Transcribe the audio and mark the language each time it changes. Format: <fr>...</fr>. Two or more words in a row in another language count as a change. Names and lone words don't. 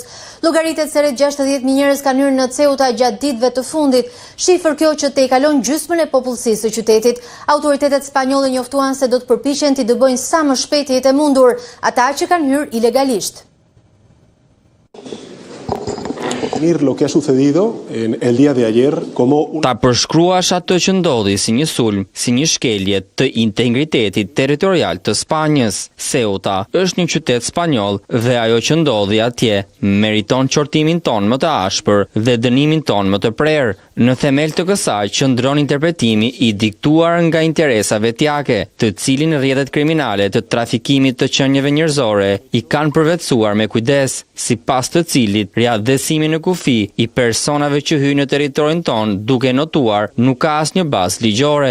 <sq>Llogaritet se rreth 60.000 njerëz kanë hyrë në Ceuta gjatë ditëve të fundit, shifër kjo që tejkalon gjysmën e popullsisë së qytetit. Autoritetet spanjolle njoftuan se do të përpiqen t'i dëbojnë sa më shpejt të jetë mundur ata që kanë hyrë ilegalisht.</sq> <es>definir lo que ha sucedido en el día de ayer como</es> <sq>ta përshkruash atë që ndodhi si një sulm, si një shkelje të integritetit territorial të Spanjës. Ceuta është një qytet spanjoll dhe ajo që ndodhi atje meriton qortimin ton më të ashpër dhe dënimin ton më të prerë. Në themel të kësaj qëndron interpretimi i diktuar nga interesa vetjake, të cilin rrjetet kriminale të trafikimit të qenieve njerëzore i kanë përvetësuar me kujdes, sipas të cilit riadhësimi në kufi i personave që hyjnë në territorin ton duke notuar nuk ka asnjë bazë ligjore.</sq>